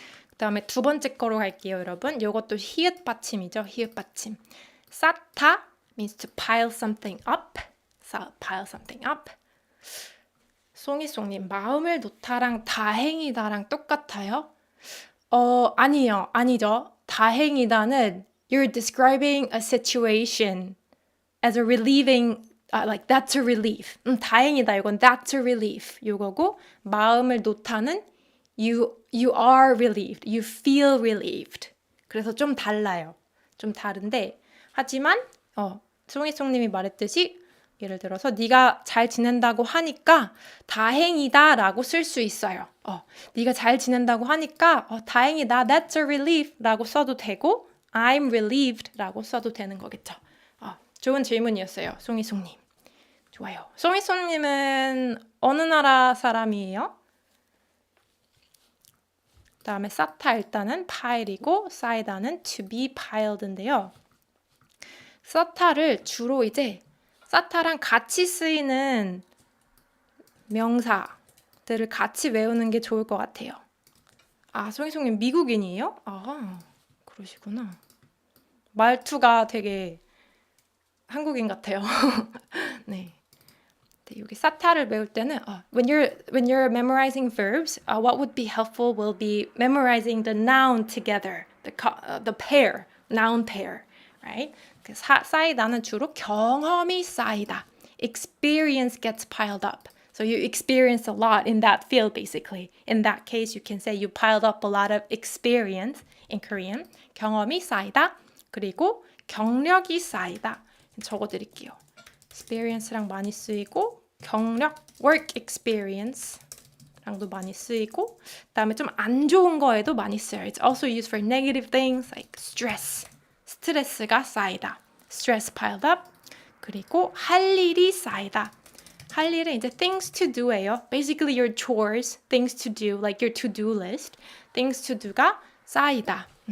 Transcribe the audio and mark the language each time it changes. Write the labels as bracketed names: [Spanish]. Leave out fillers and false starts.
[Korean] 그 다음에 두 번째 거로 갈게요, 여러분. 이것도 히읗 받침이죠, 히읗 받침. [English] 쌓다 means to pile something up. Pile something up. [Korean] 송이송님, 마음을 놓다랑 다행이다랑 똑같아요? 아니죠. [English] 다행이다는 you're describing a situation as a relieving, like that's a relief. 다행이다 이건 that's a relief. [Korean] 이거고 마음을 놓다는 [English] you are relieved. You feel relieved. [Korean] 그래서 좀 달라요. 좀 다른데 하지만 송이송님이 말했듯이 예를 들어서 네가 잘 지낸다고 하니까 다행이다 라고 쓸 수 있어요. 네가 잘 지낸다고 하니까 다행이다. [English] That's a relief [Korean] 라고 써도 되고 [English] I'm relieved [Korean] 라고 써도 되는 거겠죠. 좋은 질문이었어요. 송이송님. 좋아요. 송이송님은 어느 나라 사람이에요? 그 다음에 쌓다 일단은 pile이고 쌓이다는 to be piled인데요. 쌓다를 주로 이제 쌓다랑 같이 쓰이는 명사들을 같이 외우는 게 좋을 것 같아요. 송이송님 미국인이에요? 그러시구나. 말투가 되게 한국인 같아요. 네. 여기 쌓다를 배울 때는 [English] when you're memorizing verbs, what would be helpful will be memorizing the noun together, the pair, noun pair, right? [Korean] 쌓이다는 주로 경험이 쌓이다. [English] Experience gets piled up. So you experience a lot in that field, basically. In that case, you can say you piled up a lot of experience in Korean. [Korean] 경험이 쌓이다. 그리고 경력이 쌓이다. 적어드릴게요. experience랑 많이 쓰이고 경력, [English] work experience [Korean] 랑도 많이 쓰이고 그다음에 좀 안 좋은 거에도 많이 써요. [English] It's also used for negative things like stress. [Korean] 스트레스가 쌓이다. [English] stress piled up. [Korean] 그리고 할 일이 쌓이다. 할 일은 이제 [English] things to do [Korean] 예요. [English] Basically your chores, things to do, like your to-do list. things to do [Korean] 가 쌓이다.